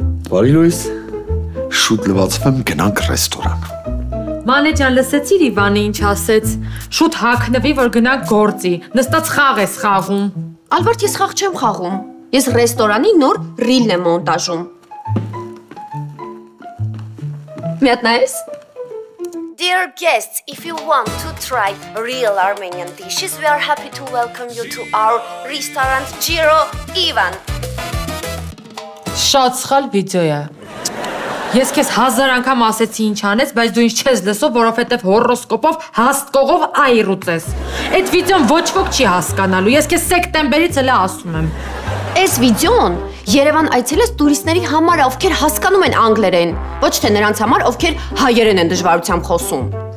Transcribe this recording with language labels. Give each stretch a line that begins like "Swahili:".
Armenian: Բարի լույս, շուտ լվացվեմ, գնանք ռեստորան։ Մանեջան, լսեցիր Իվանը ինչ ասեց, շուտ հագնվի, որ գնանք գործի, նստած խաղ ես խաղում։ Ալվարդ, ես խաղ չեմ խաղում, ես ռեստորանի նոր ռիլն եմ մոնտաժում։ Մի հատ նայես։
English: Dear guests, if you want to try real Armenian dishes, we are happy to welcome you to our restaurant Giro Ivan.
Armenian: Շատ սխալ վիդեո է։ Ես քեզ 1000 անգամ ասեցի ինչ անես, բայց դու ինձ չես լսում, որովհետև հորոսկոպով հաստկողով այր ուծես։ Այդ վիդեոն ոչ ոք չի հասկանալու։ Ես քեզ սեպտեմբերից էլ ասում եմ։ Այս վիդեոն Երևան այցելած տուրիստների համար է, ովքեր հասկանում են անգլերեն, ոչ թե նրանց համար, ովքեր հայերեն են դժվարությամբ խոսում։